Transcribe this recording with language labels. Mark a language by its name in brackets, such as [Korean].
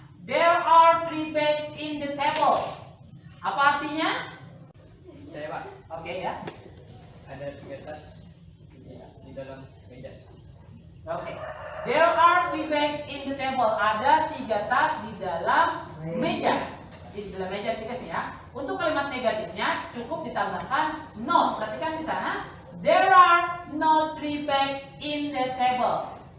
[English] There are 3 bags in the table. [Indonesian] Apa artinya? Saya Pak, Oke ya. ada 3 tas di dalam meja. Oke. [English] There are 3 bags in the table. [Indonesian] Ada 3 tas di dalam meja. Di dalam meja dikasih ya. Untuk kalimat negatifnya cukup ditambahkan no. Perhatikan di sana. [English] There are no 3 bags in the table.